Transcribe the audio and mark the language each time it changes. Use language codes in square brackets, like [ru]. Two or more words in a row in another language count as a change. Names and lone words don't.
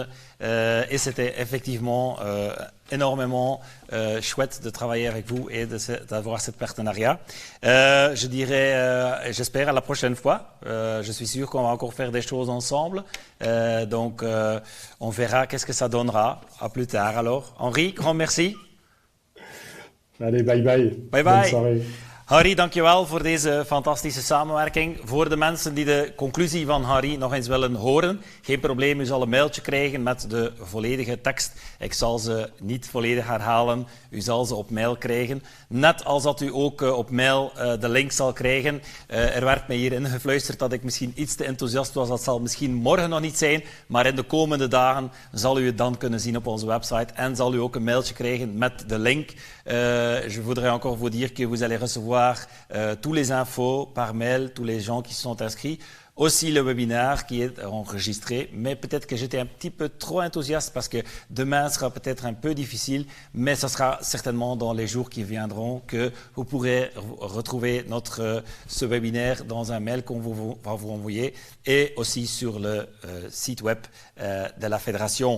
[fr] Et c'était effectivement énormément chouette de travailler avec vous et d'avoir ce partenariat. Je dirais, j'espère à la prochaine fois. Je suis sûr qu'on va encore faire des choses ensemble. Donc, on verra qu'est-ce que ça donnera. À plus tard alors. Henri, grand merci. Allez, bye bye. Bye bye. Bonne soirée. [nl] Harry, dankjewel voor deze fantastische samenwerking. Voor de mensen die de conclusie van Harry nog eens willen horen, geen probleem, u zal een mailtje krijgen met de volledige tekst. Ik zal ze niet volledig herhalen, u zal ze op mail krijgen. Net als dat u ook op mail de link zal krijgen. Er werd mij hier ingefluisterd dat ik misschien iets te enthousiast was. Dat zal misschien morgen nog niet zijn, maar in de komende dagen zal u het dan kunnen zien op onze website. En zal u ook een mailtje krijgen met de link. [fr] Je voudrais encore vous dire que vous allez recevoir tous les infos par mail, tous les gens qui se sont inscrits. aussi le webinaire qui est enregistré. Mais peut-être que j'étais un petit peu trop enthousiaste parce que demain sera peut-être un peu difficile, mais ce sera certainement dans les jours qui viendront que vous pourrez retrouver ce webinaire dans un mail qu'on va vous envoyer et aussi sur le site web de la Fédération.